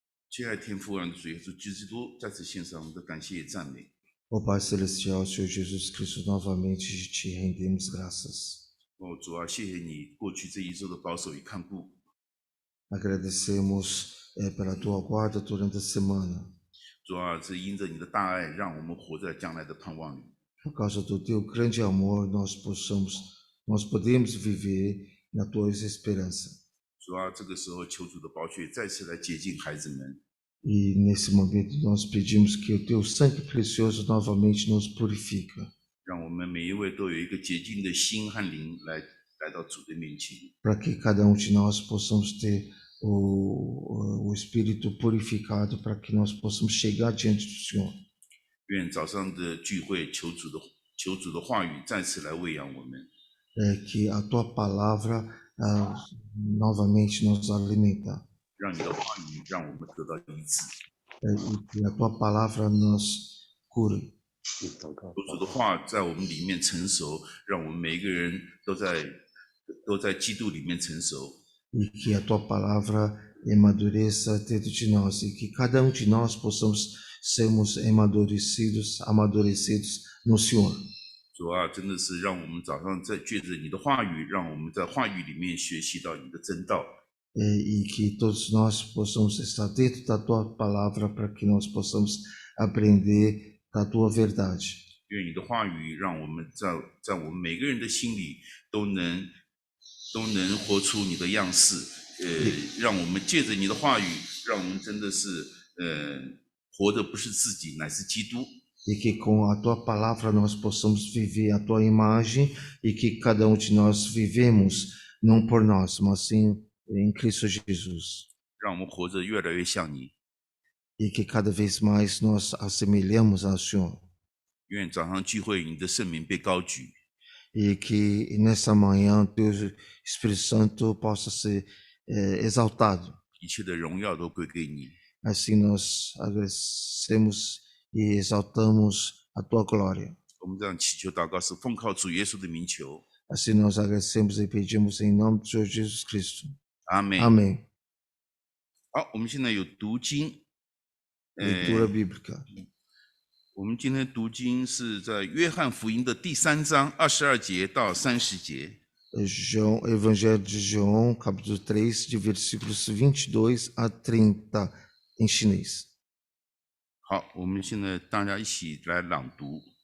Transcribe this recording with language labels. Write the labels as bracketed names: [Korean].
[Chinese] 亲爱的天父，让主耶稣基督再次献上我们的感谢与赞美。 [Portuguese] Ó Pai Celestial, Senhor Jesus Cristo, novamente te rendemos graças. [Chinese] 主啊，谢谢你过去这一周的保守与看顾。 [Portuguese] Agradecemos pela tua guarda durante a semana. [Chinese] 主啊，是因着你的大爱，让我们活在将来的盼望里。 [Portuguese] Por causa do teu grande amor, nós podemos viver na tua esperança. [Chinese] 主啊，这个时候求主的宝血再次来洁净孩子们， [Portuguese] E nesse momento nós pedimos que o teu sangue precioso novamente nos purifica, [Chinese] 让我们每一位都有一个洁净的心和灵来到主的面前。 [Portuguese] para que cada de nós possamos ter o espírito purificado, para que nós possamos chegar diante do Senhor. [Chinese] 愿早上的聚会求主的话语再次来喂养我们， [Portuguese] Que a tua palavra novamente nos alimenta, [Chinese] 让你的话语让我们得到医治。 [Portuguese] e que a tua palavra nos cure. [Chinese] 求主的话在我们里面成熟，让我们每一个人都在基督里面成熟。 [Portuguese] E que a tua palavra amadureça dentro de nós, e que cada de nós possamos sermos amadurecidos no Senhor. [Chinese] 主啊，真的是让我们早上在借着你的话语，让我们在话语里面学习到你的真道。 [Portuguese] E que todos nós possamos estar dentro da tua palavra, para que nós possamos aprender da tua verdade. [Chinese] 愿你的话语让我们在我们每个人的心里都能活出你的样式。让我们借着你的话语，让我们真的是活的不是自己，乃是基督。 [Portuguese] E que com a tua palavra nós possamos viver a tua imagem, e que cada de nós vivemos não por nós, mas sim em Cristo Jesus. [Chinese] 让我们活着越来越像你。 [Portuguese] E que cada vez mais nós assemelhamos ao Senhor. [Chinese] 愿早上聚会你的圣名被高举， [Portuguese] E que nessa manhã teu Espírito Santo possa ser exaltado. [Chinese] 一切的荣耀都归给你。 [Portuguese] Assim nós agradecemos e exaltamos a tua glória. [Chinese] 我们这样祈求祷告是奉靠主耶稣的名求， [Portuguese] Assim nós agradecemos e pedimos em nome do Senhor Jesus Cristo. [Chinese] 阿门。 [Portuguese] Amém. [Chinese] 好，我们现在有读经， [Portuguese] Leitura bíblica. [Chinese] 我们今天读经是在约翰福音的第3章22节到30节。 [Portuguese] Evangelho de João, capítulo 3, de versículos 22 a 30, em chinês. [Chinese] 好，我们现在大家一起来朗读。